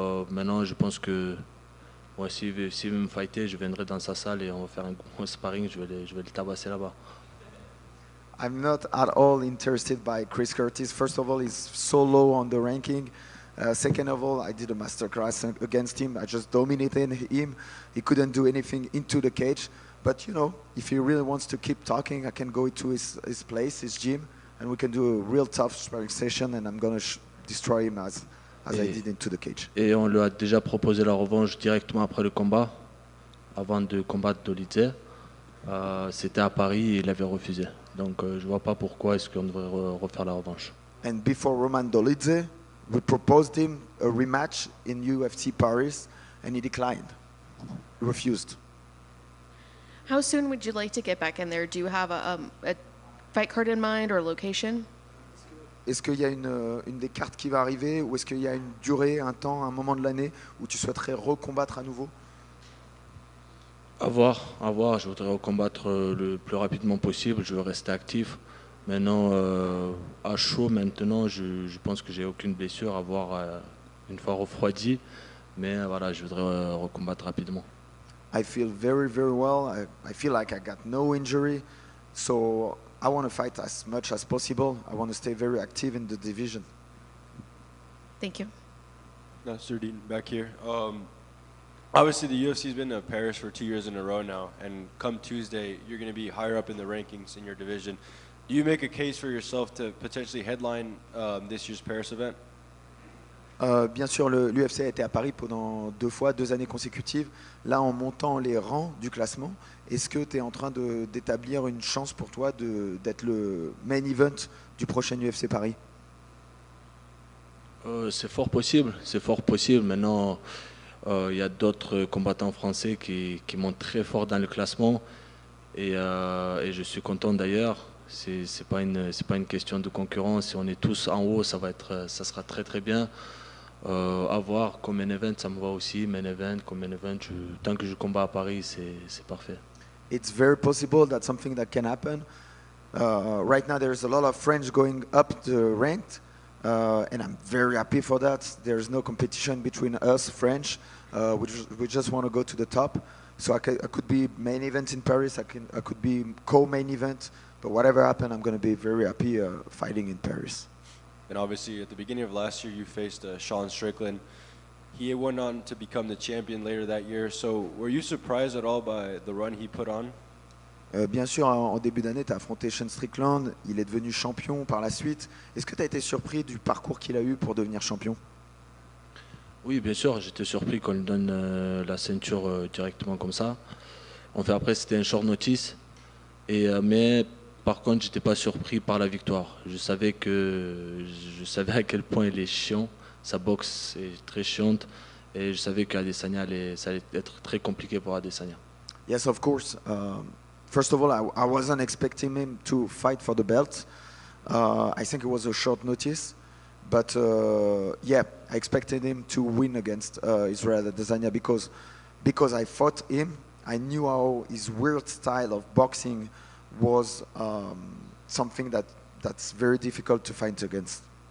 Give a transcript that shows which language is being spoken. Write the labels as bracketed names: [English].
[French] Maintenant, je pense que ouais, s'il veut me fighter, je viendrai dans sa salle et on va faire un sparring, je vais le tabasser là-bas. [English] I'm not at all interested by Chris Curtis. First of all, he's so low on the ranking. Second of all, I did a masterclass against him. I just dominated him. He couldn't do anything into the cage. But you know, if he really wants to keep talking, I can go to his place, his gym, and we can do a real tough sparring session, and I'm gonna destroy him as I did into the cage. [French] Et on lui a déjà proposé la revanche directement après le combat, avant de combattre Dolidze. C'était à Paris et il avait refusé. Donc je vois pas pourquoi est-ce qu'on devrait refaire la revanche. [English] And before Roman Dolidze, we proposed him a rematch in UFC Paris, and he declined. He refused. How soon would you like to get back in there? Do you have a fight card in mind or location? [French] Est-ce qu'il y a une des cartes qui va arriver, ou est-ce qu'il y a une durée, un temps, un moment de l'année où tu souhaiterais recombattre à nouveau? À voir. Je voudrais recombattre le plus rapidement possible. Je veux rester actif. Maintenant, à chaud, maintenant, je pense que j'ai aucune blessure à voir une fois refroidi. Mais voilà, je voudrais recombattre rapidement. [English] I feel very, very well. I feel like I got no injury. So I want to fight as much as possible. I want to stay very active in the division. Thank you. Nasruddin, back here. Obviously, the UFC's been to Paris for 2 years in a row now, and come Tuesday, you're going to be higher up in the rankings in your division. Do you make a case for yourself to potentially headline this year's Paris event? [French] Bien sûr, l'UFC a été à Paris pendant 2 années consécutives. Là, en montant les rangs du classement, est-ce que tu es en train d'établir une chance pour toi d'être le main event du prochain UFC Paris? C'est fort possible. Maintenant, il y a d'autres combattants français qui montent très fort dans le classement. Et je suis content d'ailleurs. C'est pas une question de concurrence. Si on est tous en haut, ça sera très très bien. À voir comme main event, ça me va aussi. Main event, tant que je combats à Paris, c'est parfait. [English] It's very possible that's something that can happen. Right now, there's a lot of French going up the ranked, and I'm very happy for that. There's no competition between us French. We just want to go to the top. So I could be main event in Paris. I could be co-main event. But whatever happens, I'm going to be very happy fighting in Paris. And obviously, at the beginning of last year, you faced Sean Strickland. He went on to become the champion later that year. So were you surprised at all by the run he put on? [French] Bien sûr, en début d'année, tu as affronté Sean Strickland. Il est devenu champion par la suite. Est-ce que tu as été surpris du parcours qu'il a eu pour devenir champion? Oui, bien sûr, j'étais surpris qu'on lui donne la ceinture directement comme ça. Après, c'était un short notice. Mais par contre, j'étais pas surpris par la victoire. Je savais à quel point il est chiant. Sa boxe est très chiante. Et je savais qu'Adesanya, ça allait être très compliqué pour Adesanya. [English] Yes, of course. First of all, I wasn't expecting him to fight for the belt. I think it was a short notice. But yeah, I expected him to win against Israel Adesanya because I fought him. I knew how his weird style of boxing was something that's very difficult to fight against.